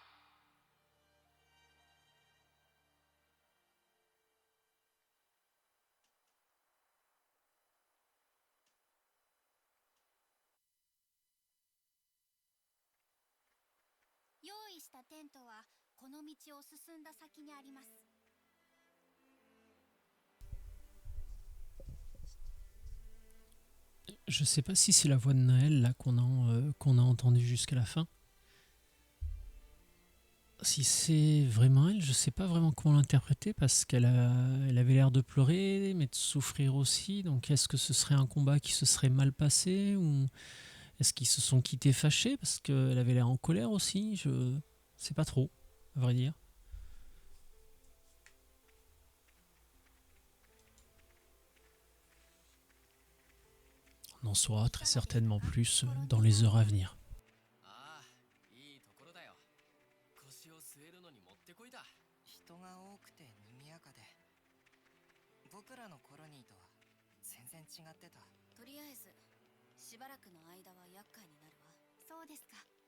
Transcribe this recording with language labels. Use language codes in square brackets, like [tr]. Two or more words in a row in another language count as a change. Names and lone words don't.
[ja] 用意したテントはこの道を進んだ先にあります。 [fr] Je sais pas si c'est la voix de Naël là qu'on a entendue jusqu'à la fin. Si c'est vraiment elle, je sais pas vraiment comment l'interpréter parce elle avait l'air de pleurer, mais de souffrir aussi. Donc est-ce que ce serait un combat qui se serait mal passé ou est-ce qu'ils se sont quittés fâchés parce qu'elle avait l'air en colère aussi? Je sais pas trop, à vrai dire. On en saura très certainement plus dans les heures à venir. [ja] ああ、いいところだよ。腰を据えるのにもってこいだ。人が多くて賑やかで、僕らのコロニーとは全然違ってた。とりあえずしばらくの間は厄介になるわ。そうですか。